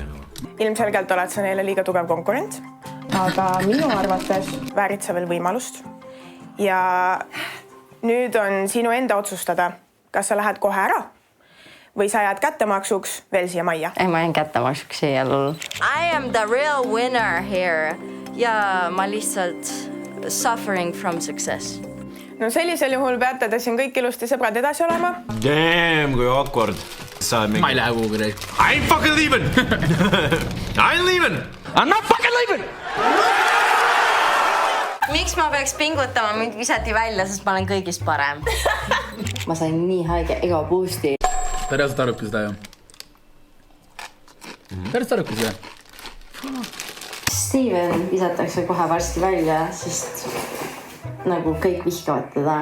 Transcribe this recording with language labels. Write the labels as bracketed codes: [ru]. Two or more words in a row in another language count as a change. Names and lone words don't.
[et] Ilmselgelt oled sa neile liiga tugev konkurent, aga minu arvates väärid sa veel võimalust. Ja nüüd on sinu enda otsustada, kas sa lähed kohe ära või sa jääd kättemaksuks veel siia majja. Ei, ma jään kättemaksuks siia. [en] I am the real winner here [et] ja ma lihtsalt [en] suffering from success. [et] No sellisel juhul peate te siin kõik ilusti sõbrad edasi olema. Damn, kui awkward. Ma ei lähe kuhugi reis. [en] I'm fucking leaving! I'm leaving! I'm not fucking leaving! [et] Miks ma peaks pingutama? Mind visati välja, sest ma olen kõigist parem. Ma sain nii haige ega boosti. Ta reaalselt arvabki seda ju. Steven visatakse kohe varsti välja, sest nagu kõik vihkavad teda.